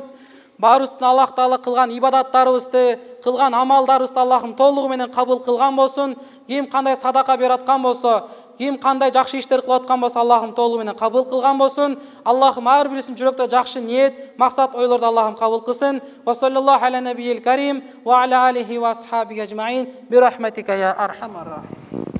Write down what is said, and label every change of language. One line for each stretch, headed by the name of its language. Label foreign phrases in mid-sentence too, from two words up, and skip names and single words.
Kyrgyz: Баарыбыздын Аллах Таала кылган ибадаттарыбызды, кылган амалдарыбызды Аллахым толугу менен кабыл кылган болсун. Ким кандай садака берип аткан болсо, ким кандай жакшы иштер кылып аткан болсо, Аллахым толугу менен кабыл кылган болсун. Аллахым ар бирисинин жүрөктө жакшы ниет, максат, ойлорду Аллахым кабыл кылсын.
Arabic: وصلى الله على النبي الكريم وعلى آله وأصحابه أجمعين برحمتك يا أرحم الراحمين.